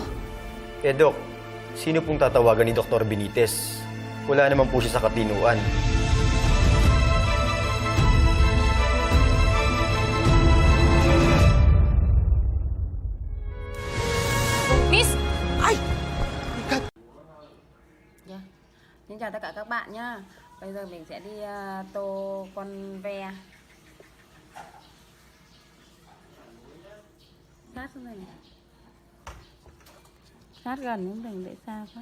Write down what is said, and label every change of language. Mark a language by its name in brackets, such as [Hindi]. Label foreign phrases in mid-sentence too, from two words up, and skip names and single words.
[Filipino] Eh, Dok, sino pong tatawagan ni Dr. Benitez? Wala naman po siya sa katinuan. Miss! [Vietnamese] Xin chào tất cả các bạn nhá. Bây giờ mình sẽ đi tô con ve. Sát xuống đây này. Sát gần cũng đừng để xa quá.